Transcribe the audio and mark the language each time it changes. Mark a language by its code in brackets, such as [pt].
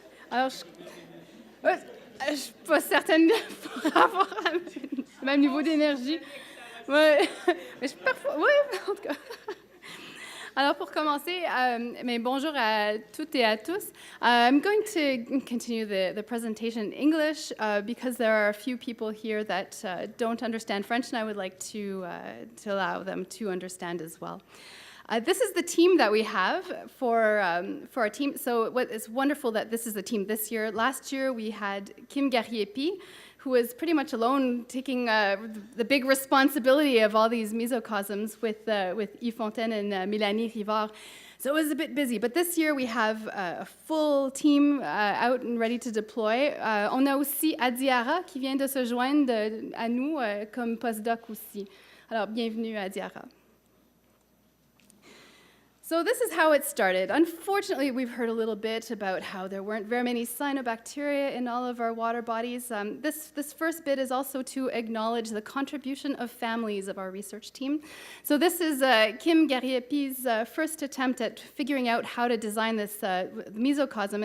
[fr] Alors, je ne suis pas certaine pour avoir le même niveau d'énergie. Ouais, mais parfois, oui, en tout cas. Alors, pour commencer, mais bonjour à toutes et à tous. [en] I'm going to continue the presentation in English because there are a few people here that don't understand French, and I would like to allow them to understand as well. This is the team that we have for our team. So it's wonderful that this is the team this year. Last year, we had Kim Gariepi, who was pretty much alone taking the big responsibility of all these mesocosms with Yves Fontaine and Mélanie Rivard. So it was a bit busy. But this year, we have a full team out and ready to deploy. [fr] On a aussi Adiara qui vient de se joindre à nous comme postdoc aussi. Alors, bienvenue Adiara. [en] So this is how it started. Unfortunately, we've heard a little bit about how there weren't very many cyanobacteria in all of our water bodies. This first bit is also to acknowledge the contribution of families of our research team. So this is Kim Gariepi's first attempt at figuring out how to design this mesocosm.